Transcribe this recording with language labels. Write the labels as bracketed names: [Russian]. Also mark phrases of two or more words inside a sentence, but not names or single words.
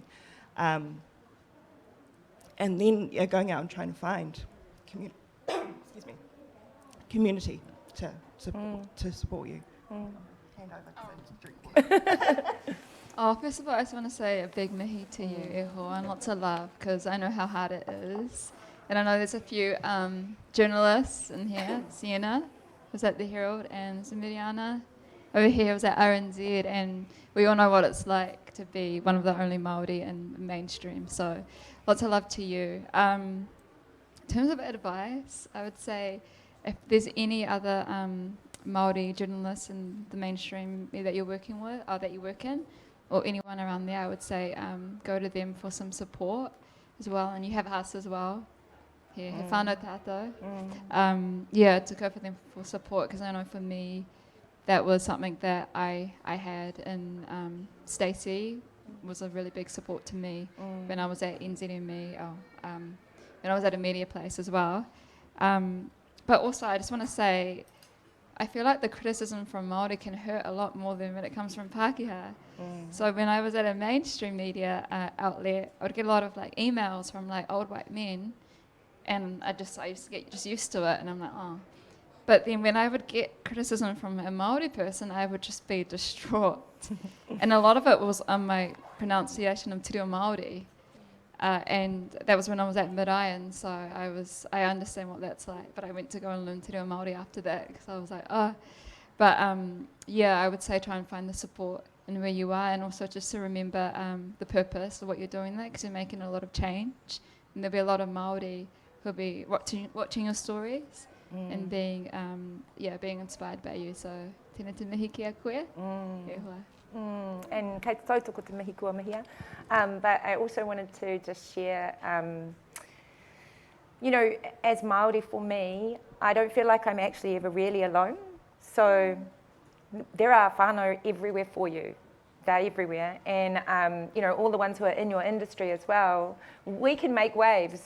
[English] And then going out and trying to find community to support you. Hand over, 'cause I just drink. Oh, first of all, I just want to say a big mihi to you, [Māori] e hoa, [English] and lots of love, because I know how hard it is. And I know there's a few journalists in here. Sienna was at the Herald, and Miriana over here was at RNZ, and we all know what it's like to be one of the only Māori in mainstream. So lots of love to you. In terms of advice, I would say if there's any other Māori journalists in the mainstream that you're working with, or that you work in, or anyone around there, I would say go to them for some support as well. And you have us as well. Here, [Māori] he whānau tātou. [English] To go for them for support, because I know for me, that was something that I had. And Stacey was a really big support to me when I was at NZME, when I was at a media place as well. But also, I just want to say, I feel like the criticism from Māori can hurt a lot more than when it comes from Pākehā. So when I was at a mainstream media outlet, I would get a lot of like emails from like old white men, and I used to get just used to it, and I'm like, oh. But then when I would get criticism from a Māori person, I would just be distraught. And a lot of it was on my pronunciation of [Māori] te reo Māori. [English] And that was when I was at Mid-Iron, so I understand what that's like. But I went to go and learn [Māori] te reo Māori [English] after that, because I was like, oh. But yeah, I would say try and find the support in where you are, and also just to remember the purpose of what you're doing there, because you're making a lot of change. And there'll be a lot of Māori who'll be watching your stories and being inspired by you. [Māori] So tēnā te mihi ki a koe. E hoa. And kei te tautoko te mihi kua mihia. [English] But I also wanted to just share, you know, as Māori for me, I don't feel like I'm actually ever really alone. So there are whānau everywhere for you. They're everywhere. And, you know, all the ones who are in your industry as well, we can make waves.